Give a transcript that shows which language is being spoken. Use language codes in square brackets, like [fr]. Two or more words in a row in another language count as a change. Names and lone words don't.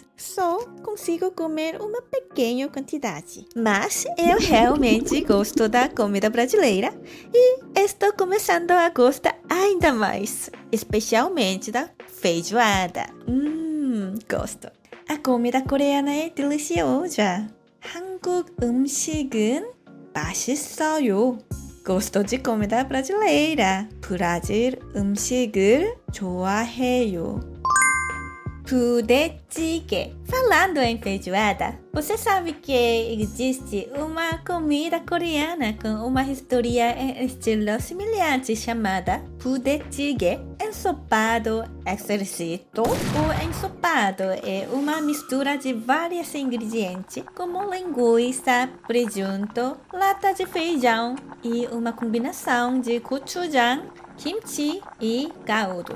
[pt] Só consigo comer uma pequena quantidade. Mas eu realmente gosto da comida brasileira e estou começando a gostar ainda mais, especialmente da feijoada. Gosto. A comida coreana é deliciosa. [ko] 한국 음식은 맛있어요. [pt] Gosto de comida brasileira. [ko] 브라질 음식을 좋아해요. 부대찌개. [pt] Falando em feijoada, você sabe que existe uma comida coreana com uma história em estilo semelhante chamada budae-jjigae, ensopado exercito. O ensopado é uma mistura de vários ingredientes, como linguiça, presunto, lata de feijão e uma combinação de gochujang, kimchi e caldo.